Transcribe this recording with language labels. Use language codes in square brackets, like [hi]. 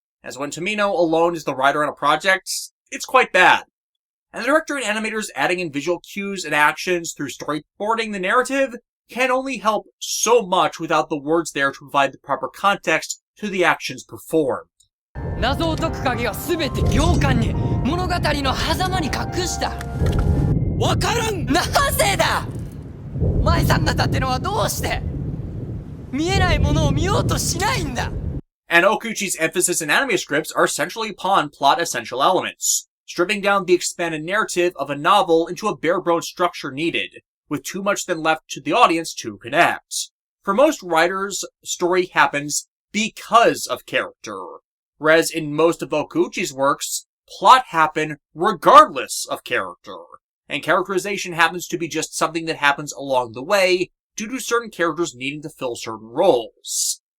[en] As when Tomino alone is the writer on a project, it's quite bad. And the director and animators adding in visual cues and actions through storyboarding the narrative can only help so much without the words there to provide the proper context to the actions performed. [ja] 謎を解く鍵は全て行間に物語の狭間に隠したわからんなぜだ舞さん方ってのはどうして見えないものを見ようとしないんだ [en] And Okouchi's emphasis in anime scripts are centrally upon plot essential elements, stripping down the expanded narrative of a novel into a bare-bones structure needed, with too much then left to the audience to connect. For most writers, story happens because of character, whereas in most of Okouchi's works, plot happen regardless of character, and characterization happens to be just something that happens along the way due to certain characters needing to fill certain roles.